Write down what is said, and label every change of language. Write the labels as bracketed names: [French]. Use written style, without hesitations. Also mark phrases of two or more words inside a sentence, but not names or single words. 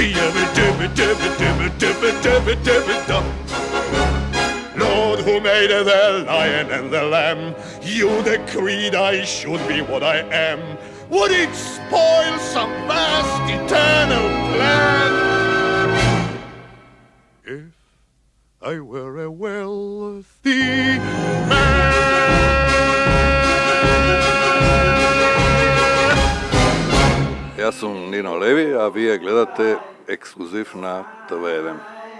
[English] Yabba-dibba-dibba-dibba-dibba-dibba-dibba-dum. Lord, who made the lion and the lamb, you decreed I should be what I am. Would it spoil some vast eternal plan? If I were a wealthy man. [Macedonian] Јас сум Нино Леви, а вие гледате ексклузив на ТВ1.